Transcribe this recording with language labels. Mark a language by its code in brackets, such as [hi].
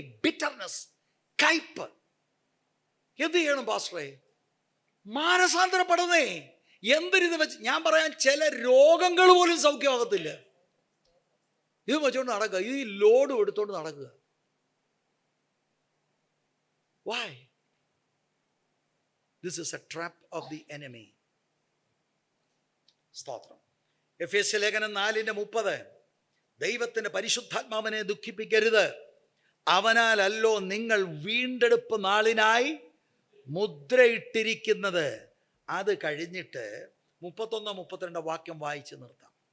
[ml] Bitterness, കയ്പ്. എന്ത് ചെയ്യണം പാസ്റ്ററെ? മാനസാന്തരപ്പെടുന്നേ. എന്തിനിത് വെച്ച് ഞാൻ പറയാൻ, ചില രോഗങ്ങൾ പോലും സൗഖ്യമാകത്തില്ല. ഇത് വെച്ചോണ്ട് നടക്കുക, ഈ ലോഡും എടുത്തോണ്ട് നടക്കുക. [en] Why? This is a trap of the enemy. [ml] സ്തോത്രം. എഫേസ്യ ലേഖനം 4:30 ദൈവത്തിന്റെ പരിശുദ്ധാത്മാവിനെ ദുഃഖിപ്പിക്കരുത്, അവനാലല്ലോ നിങ്ങൾ വീണ്ടെടുപ്പ് നാളിനായി മുദ്രയിട്ടിരിക്കുന്നത്. അത് കഴിഞ്ഞിട്ട് 31-32 വാക്യം വായിച്ച് നിർത്താം.